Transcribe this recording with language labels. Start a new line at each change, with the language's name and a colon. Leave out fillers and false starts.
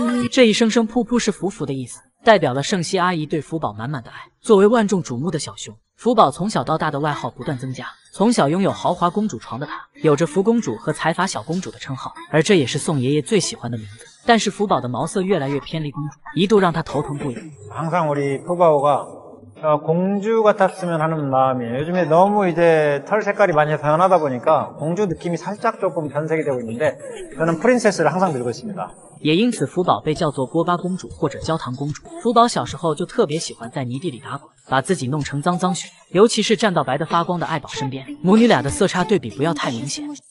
Chinese: 这一声声噗噗是福福的意思，代表了盛熙阿姨对福宝满满的爱。作为万众瞩目的小熊，福宝从小到大的外号不断增加，从小拥有豪华公主床的他，有着福公主和财阀小公主的称号，而这也是宋爷爷最喜欢的名字。但是福宝的毛色越来越偏离公主，一度让他头疼不已。
Korean: 항상 우리 푸바오가 공주 같았으면 하는 마음이에요. 요즘에 너무 이제 털 색깔이 많이 변하다 보니까 공주 느낌이 살짝 조금 변색이 되고 있는데 저는 프린세스를 항상 들고 있습니다.
Chinese: 也因此福宝被叫做锅巴公主或者焦糖公主。福宝小时候就特别喜欢在泥地里打滚，把自己弄成脏脏血，尤其是站到白得发光的爱宝身边，母女俩的色差对比不要太明显。